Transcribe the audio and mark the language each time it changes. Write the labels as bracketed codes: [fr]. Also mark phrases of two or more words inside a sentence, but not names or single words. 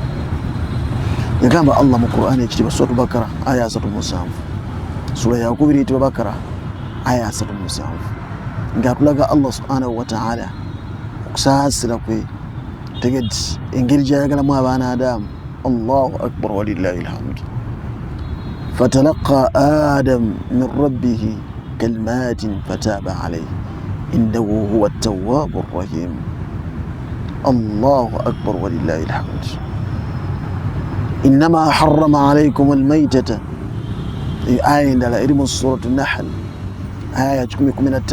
[lg] Yagamba Allah mu Qur'ani ekitiibwa Suratu Bakara aya 37, sura yakubiri eyitibwa Bakara aya 37, ng'atulaga [ar] الله سبحانه وتعالى [lg] okusaasira kwe, tegedde engeri gy'ayagalamu abaana Adamu. [ar] الله أكبر ولله الحمد. فتلقى آدم من ربه كلمات فتاب عليه إنه هو التواب الرحيم. الله أكبر ولله الحمد. إنما حرم عليكم الميتة، آية على إرم سورة النحل آية 15.